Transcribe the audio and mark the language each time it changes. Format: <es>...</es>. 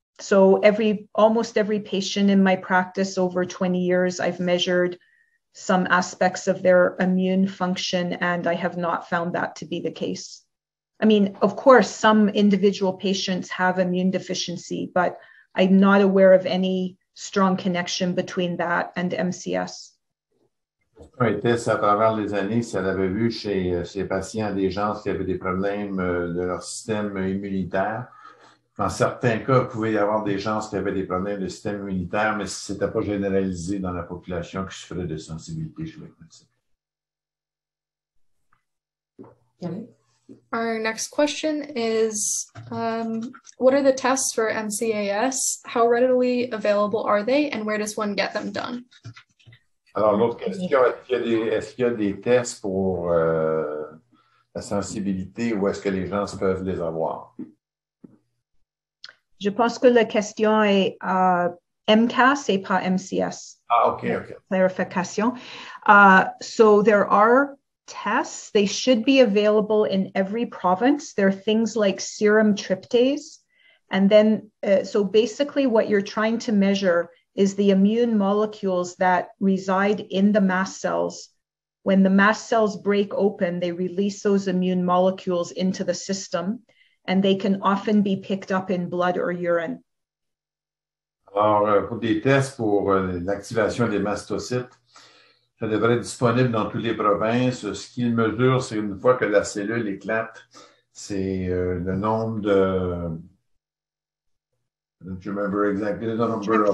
<en>So almost every patient in my practice over 20 years, I've measured some aspects of their immune function, and I have not found that to be the case. I mean, of course, some individual patients have immune deficiency, but I'm not aware of any strong connection between that and MCS.</en> <fr>Un test à travers les années, si elle avait vu chez ses patients des gens qui avaient des problèmes de leur système immunitaire. Dans certains cas, il pouvait y avoir des gens qui avaient des problèmes de système immunitaire, mais ce n'était pas généralisé dans la population qui souffrait de sensibilité chimique multiple.</fr> <en>Our next question is, what are the tests for MCAS? How readily available are they, and where does one get them done?</en> <fr>Alors, l'autre question, est-ce qu'il y a des tests pour la sensibilité ou est-ce que les gens peuvent les avoir? Je pense que la question est MCAS et pas MCS.</fr> <en>Ah, OK. Clarification. So there are tests. They should be available in every province. There are things like serum tryptase. And then, so basically what you're trying to measure is the immune molecules that reside in the mast cells. When the mast cells break open, they release those immune molecules into the system, and they can often be picked up in blood or urine.</en> <fr>Alors, pour des tests pour l'activation des mastocytes, ça devrait être disponible dans toutes les provinces. Ce qu'il mesure, c'est une fois que la cellule éclate, c'est le nombre de...</fr> <en>I don't remember exactly the number of...</en>